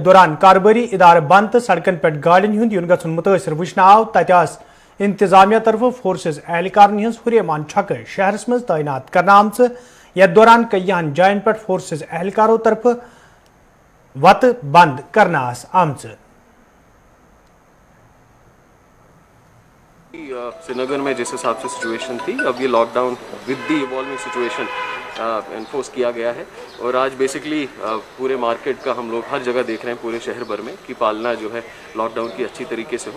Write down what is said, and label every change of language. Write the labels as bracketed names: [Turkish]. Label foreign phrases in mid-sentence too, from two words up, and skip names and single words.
[Kashmiri] दौरान कारोबारी इदार बंद तो सड़कन पे गाड़िन हुंद युन गछुन मुतासर वुचन आव तत इंतजामिया तरफ फोर्सेस एहलकार हज हुरेमान छक शहरस मज तैनात करना आमच यथ दौरान कईयान जायन पे फोर्सेस एहलकारों तरफ वत बंद करना आमच। [Hindi] श्रीनगर में जिस हिसाब से सिचुएशन थी अब ये [English] lockdown with the evolving situation [Hindi] एनफोर्स किया गया है और आज बेसिकली पूरे मार्केट का हम लोग हर जगह देख रहे हैं पूरे शहर भर में कि पालना जो है लॉकडाउन की अच्छी तरीके से हो।